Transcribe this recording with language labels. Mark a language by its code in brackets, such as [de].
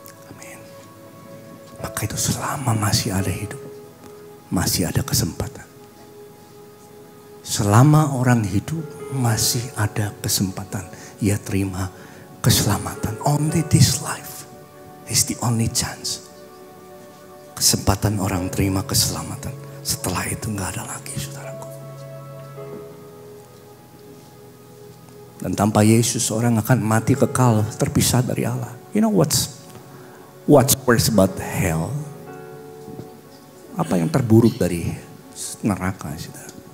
[id] Amin. Maka itu selama masih ada hidup, masih ada kesempatan. Selama orang hidup, masih ada kesempatan. Ia terima keselamatan. [en] Only this life is the only chance. [id] Kesempatan orang terima keselamatan. Setelah itu gak ada lagi, saudaraku. Dan tanpa Yesus orang akan mati kekal, terpisah dari Allah. [en] You know what's worse about hell? [id] Apa yang terburuk dari neraka, saudara?